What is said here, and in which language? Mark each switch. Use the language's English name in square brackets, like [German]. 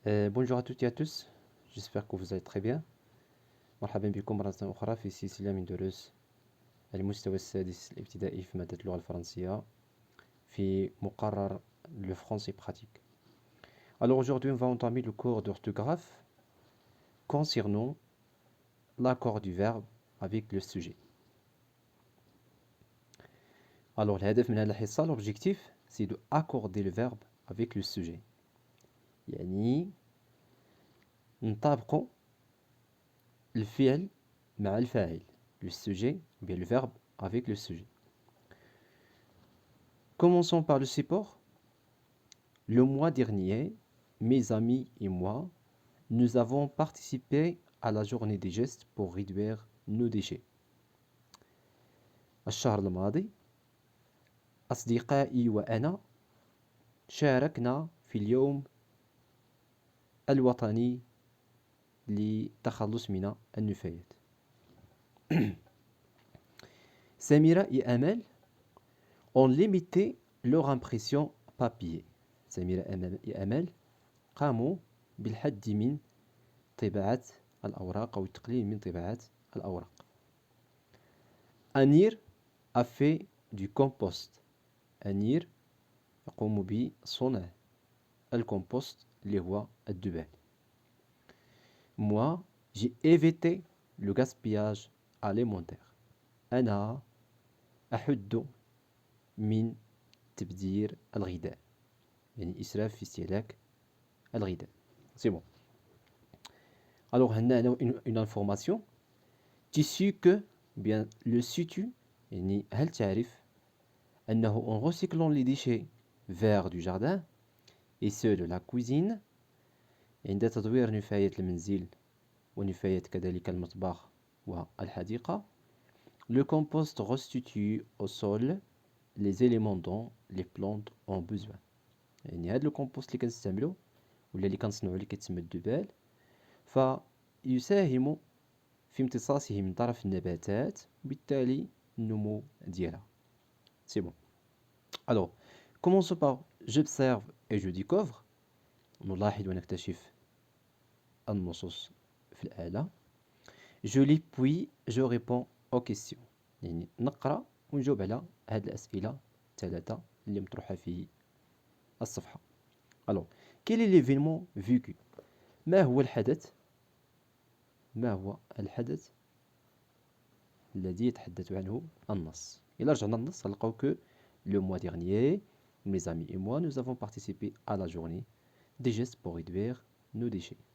[French] Bonjour à toutes et à tous, j'espère que vous allez très bien. [Arabic] مرحبا بكم مرة أخرى في سلسلة من دروس المستوى السادس الابتدائي في مادة اللغة الفرنسية في مقرر le français pratique. [French] Alors aujourd'hui on va entamer le cours d'orthographe concernant l'accord du verbe avec le sujet. Alors [Arabic] الهدف من هذه الحصة, [French] l'objectif c'est de accorder le verbe avec le sujet. [Arabic] يعني نطابقوا الفعل مع الفاعل, [French] le sujet ou bien le verbe avec le sujet. Commençons par le support. Le mois dernier, mes amis et moi, nous avons participé à la journée des gestes pour réduire nos déchets. [Arabic] الشهر الماضي أصدقائي وأنا شاركنا في اليوم الوطني للتخلص من النفايات. [French] Samira et Amel ont limité leur impression papier. [Arabic] سميرة et أمل قاموا بالحد من طباعة الأوراق أو التقليل من طباعة الأوراق. [French] أنير a fait du compost. [Arabic] أنير يقوم بصنع الكompost اللي هو الدبال. [French] Moi, j'ai évité le gaspillage alimentaire. [Arabic] أنا أحد من تبذير الغذاء. يعني إسراف في استهلاك الغذاء. [French] C'est bon. Alors, une information. Tu sais que, bien, le sais-tu, [Arabic] يعني هل تعرف أنه [French] en recyclant les déchets verts du jardin et ceux de la cuisine, [Arabic] عند تدوير نفايات المنزل ونفايات كذلك المطبخ والحديقة, [French] le compost restitue au sol les éléments dont les plantes ont besoin. [Arabic] يعني هذا الكومبوست اللي كنستعملو ولا اللي كنصنعو اللي كيتسمى الدبال فيساهم في امتصاصه من طرف النباتات وبالتالي النمو ديالها. [French] C'est bon. Alors, commençons par j'observe et je découvre. [Arabic] نلاحظ ونكتشف النصوص في الآلة. [French] Je lis puis je réponds aux questions. [Arabic] يعني نقرأ ونجاوب على هذه الأسئلة الثلاثة اللي مطروحة في الصفحة. [French] Alors, quel est l'événement vécu? [Arabic] ما هو الحدث الذي يتحدث عنه النص؟ إلا رجعنا النص غنلقاو كو [French] le mois dernier, mes amis et moi, nous avons participé à la journée des gestes pour réduire nos déchets.